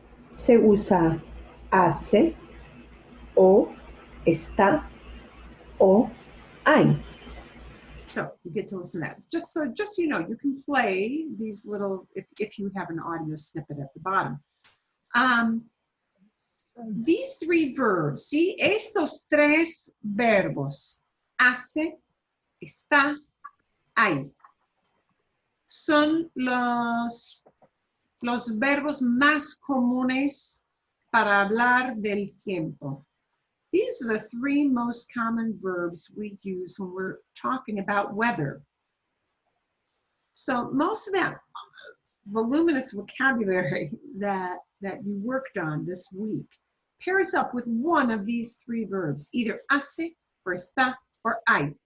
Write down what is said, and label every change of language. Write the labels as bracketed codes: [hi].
[es] Se usa hace, o, está, o, hay. [en] So you get to listen to that. Just so you know, you can play these little, if you have an audio snippet at the bottom. These three verbs, ¿sí? [es] Estos tres verbos, hace, está, hay, son los verbos más comunes para hablar del tiempo. [en] These are the three most common verbs we use when we're talking about weather. So most of that voluminous vocabulary that you worked on this week pairs up with one of these three verbs, either hace, or está, or hay.